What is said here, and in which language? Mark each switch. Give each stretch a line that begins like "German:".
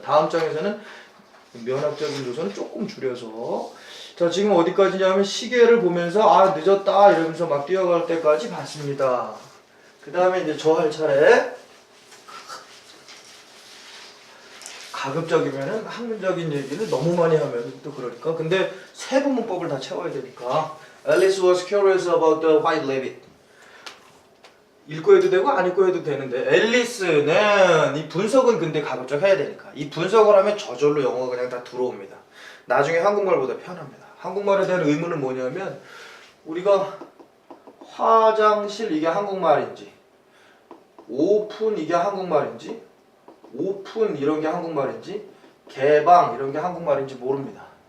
Korean: 다음 장에서는 면학적인 요소는 조금 줄여서 자, 지금 어디까지냐면 시계를 보면서 아 늦었다 이러면서 막 뛰어갈 때까지 봤습니다. 그 다음에 이제 저 할 차례. 가급적이면은 학문적인 얘기는 너무 많이 하면 또 그러니까. 근데 세부 문법을 다 채워야 되니까.
English: Alice was curious about the white rabbit.
Korean: 읽고 해도 되고 안 읽고 해도 되는데 앨리스는 이 분석은 근데 가급적 해야 되니까 이 분석을 하면 저절로 영어가 그냥 다 들어옵니다. 나중에 한국말보다 편합니다. 한국말에 대한 의문은 뭐냐면 우리가 화장실 이게 한국말인지 오픈 이게 한국말인지 오픈 이런 게 한국말인지 개방 이런 게 한국말인지 모릅니다.